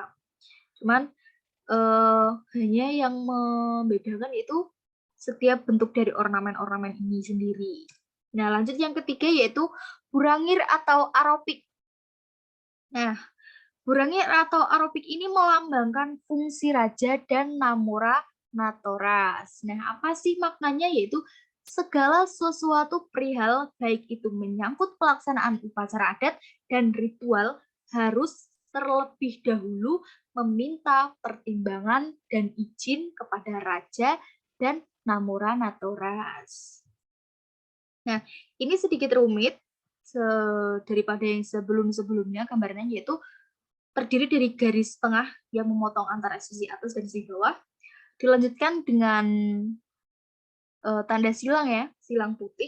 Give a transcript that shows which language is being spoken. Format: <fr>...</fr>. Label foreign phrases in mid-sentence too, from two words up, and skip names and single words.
<id>Cuman hanya yang membedakan itu setiap bentuk dari ornamen-ornamen ini sendiri. Nah, lanjut yang ketiga yaitu burangir atau aropik. Nah, burangir atau aropik ini melambangkan fungsi raja dan namora natoras. Nah, apa sih maknanya? Yaitu segala sesuatu perihal baik itu menyangkut pelaksanaan upacara adat dan ritual harus terlebih dahulu meminta pertimbangan dan izin kepada raja dan namora natoras. Nah, ini sedikit rumit daripada yang sebelum-sebelumnya gambarnya, yaitu terdiri dari garis tengah yang memotong antara sisi atas dan sisi bawah, dilanjutkan dengan tanda silang ya, silang putih.</id>